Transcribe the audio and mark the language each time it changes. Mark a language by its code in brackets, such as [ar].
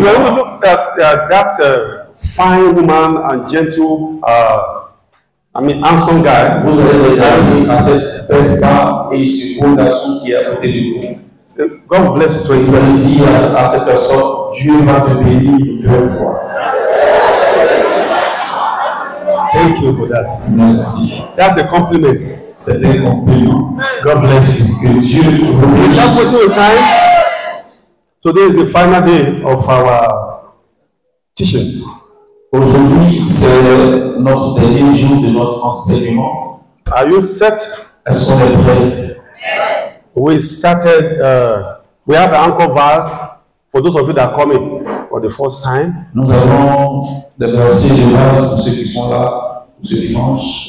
[en] We are going to look at that fine woman and gentle, handsome guy. [fr] Vous allez regarder à cette belle femme et ce beau garçon qui est à côté de vous. [en] God bless you. [fr] Vous allez dire à cette personne, Dieu va te bénir 2 fois. [en] Thank you for that. [fr] Merci. [en] That's a compliment. [fr] C'est un compliment. [en] God bless you. [fr] Que Dieu vous bénisse. [en] Today is the final day of our teaching. [fr] Aujourd'hui, c'est notre dernier jour de notre enseignement. [en] Are you set? [fr] Est-ce qu'on est prêt? [en] We started, we have an anchor verse for those of you that are coming for the first time. [fr] Nous avons des versets de base pour ceux qui sont là pour ce dimanche.